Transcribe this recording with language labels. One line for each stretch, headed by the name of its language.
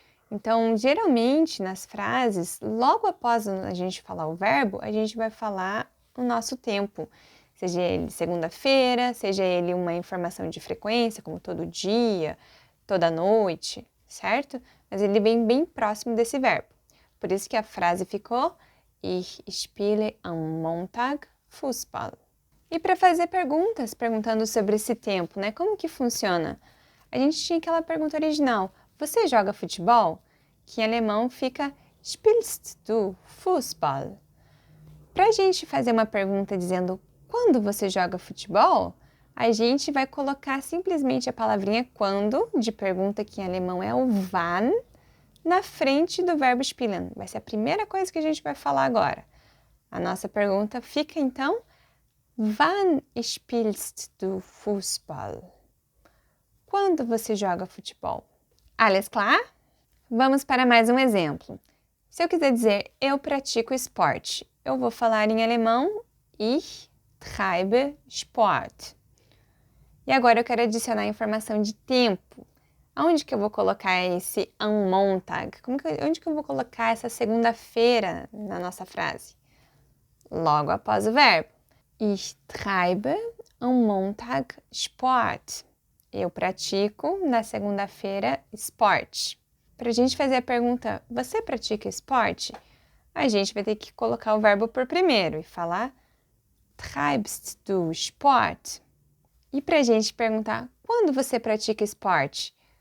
Portuguese: Então, geralmente, nas frases, logo após a gente falar o verbo, a gente vai falar o nosso tempo. Seja ele segunda-feira, seja ele uma informação de frequência, como todo dia, toda noite, certo? Mas ele vem bem próximo desse verbo. Por isso que a frase ficou
German: Ich spiele am Montag Fußball.
Portuguese: E para fazer perguntas, perguntando sobre esse tempo, né? Como que funciona? A gente tinha aquela pergunta original, você joga futebol? Que em alemão fica
German: Spielst du Fußball?
Portuguese: Para a gente fazer uma pergunta dizendo quando você joga futebol, a gente vai colocar simplesmente a palavrinha quando, de pergunta que em alemão é o wann, na frente do verbo spielen. Vai ser a primeira coisa que a gente vai falar agora. A nossa pergunta fica então,
German: wann spielst du Fußball?
Portuguese: Quando você joga futebol?
German: Alles klar?
Portuguese: Vamos para mais um exemplo. Se eu quiser dizer eu pratico esporte, eu vou falar em alemão
German: ich treibe Sport.
Portuguese: E agora eu quero adicionar informação de tempo. Aonde que eu vou colocar esse
German: am Montag?
Portuguese: Onde que eu vou colocar essa segunda-feira na nossa frase? Logo após o verbo.
German: Ich treibe am Montag Sport.
Portuguese: Eu pratico na segunda-feira esporte. Para a gente fazer a pergunta, você pratica esporte? A gente vai ter que colocar o verbo por primeiro e falar
German: treibst du Sport?
Portuguese: E para a gente perguntar, quando você pratica esporte?